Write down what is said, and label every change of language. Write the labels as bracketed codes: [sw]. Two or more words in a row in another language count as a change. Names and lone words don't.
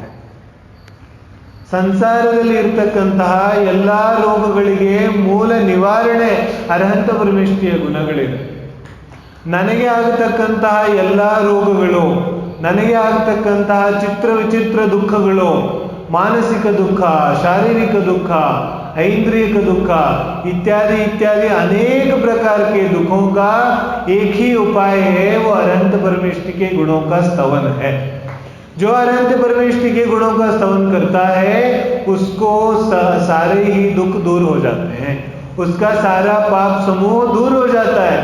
[kn] ಸಂಸಾರದಲ್ಲಿ ಇರ್ತಕ್ಕಂತಹ ಎಲ್ಲಾ ರೋಗಗಳಿಗೆ ಮೂಲ ನಿವಾರಣೆ ಅರಹಂತ ಪರಮೇಶ್ವರಿಯ ಗುಣಗಳಿದೆ. ನನಗೆ ಆಗತಕ್ಕಂತಹ ಎಲ್ಲಾ ರೋಗಗಳು, ನನಗೆ ಆಗತಕ್ಕಂತಹ ಚಿತ್ರ ವಿಚಿತ್ರ ದುಃಖಗಳು, [hi] मानसिक दुख, शारीरिक दुख, ऐन्द्रियक दुख इत्यादि अनेक प्रकार के दुखों का एक ही उपाय है, वो अरहंत परमेष्टि के गुणों का स्तवन है. जो अरहंत परमेष्टि के गुणों का स्तवन करता है उसको सारे ही दुख दूर हो जाते हैं, उसका सारा पाप समूह दूर हो जाता है.